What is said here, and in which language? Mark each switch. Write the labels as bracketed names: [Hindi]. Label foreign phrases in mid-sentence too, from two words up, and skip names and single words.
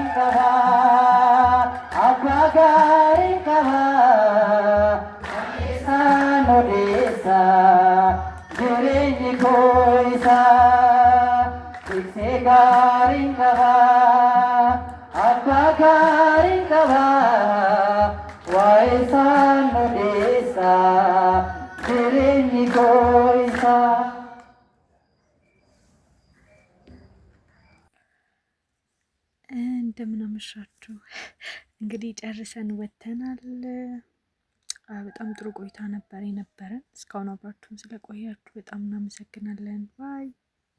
[Oromo] qaba abba gaariin qaba waa'ee isaan odeessa jireenyi koo isa tikse gaariin qaba abba gaariin qaba waa'ee isaan odeessa jireenyi koo isa [Amharic] እንደምን አመሻችሁ። እንግዲህ ጨርሰን ወጥተናል። በጣም ጥሩ ቆይታ ነበር የነበረን። እስካሁን አብራችሁን ስለቆያችሁ በጣም እናመሰግናለን። ባይ